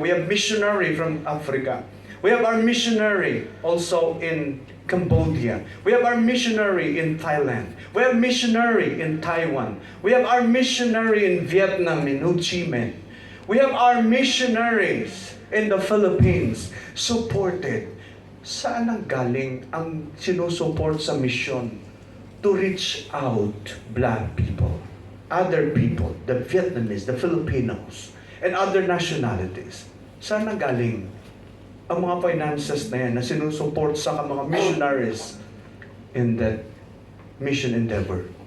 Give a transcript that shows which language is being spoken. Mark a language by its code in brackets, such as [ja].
[en] We have missionary from Africa. We have our missionary also in Cambodia. We have our missionary in Thailand. We have missionary in Taiwan. We have our missionary in Vietnam, in Ho Chi Minh. We have our missionaries in the Philippines supported. [tl] Saan ang galing ang sinusuport sa mission? [en] To reach out black people, other people, the Vietnamese, the Filipinos, and other nationalities. [tl] Saan ang galing ang mga finances na yan na sinusuport sa mga missionaries [en] in that mission endeavor?